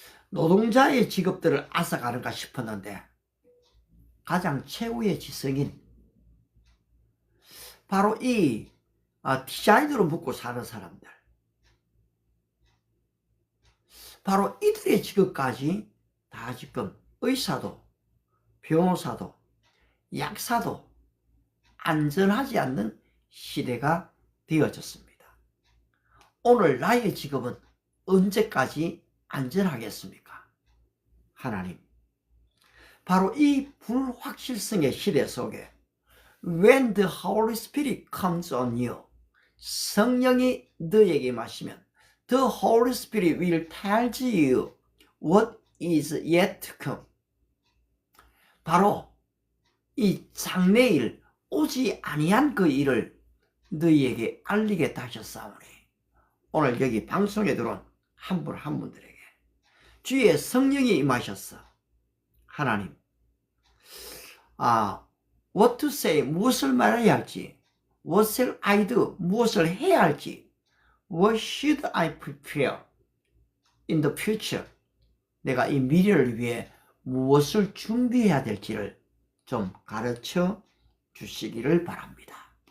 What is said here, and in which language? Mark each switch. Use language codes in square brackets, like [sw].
[ko] 노동자의 직업들을 앗아가는가 싶었는데 가장 최후의 지성인 바로 이 디자인으로 먹고 사는 사람들, 바로 이들의 직업까지 다 지금 의사도 변호사도 약사도 안전하지 않는 시대가 되어졌습니다. 오늘 나의 직업은 언제까지 안전하겠습니까? 하나님, 바로 이 불확실성의 시대 속에 [en] When the Holy Spirit comes on you, [ko] 성령이 너에게 마시면 [en] The Holy Spirit will tell you what is yet to come. [ko] 바로 이 장래일 오지 아니한 그 일을 너희에게 알리겠다 하셨사오니, 오늘 여기 방송에 들어온 한 분 한 분들에게 주의 성령이 임하셨어. 하나님, [en] what to say, [ko] 무엇을 말해야 할지, [en] what shall I do, [ko] 무엇을 해야 할지, [en] what should I prepare in the future, [ko] 내가 이 미래를 위해 무엇을 준비해야 될지를 좀 가르쳐 주시기를 바랍니다.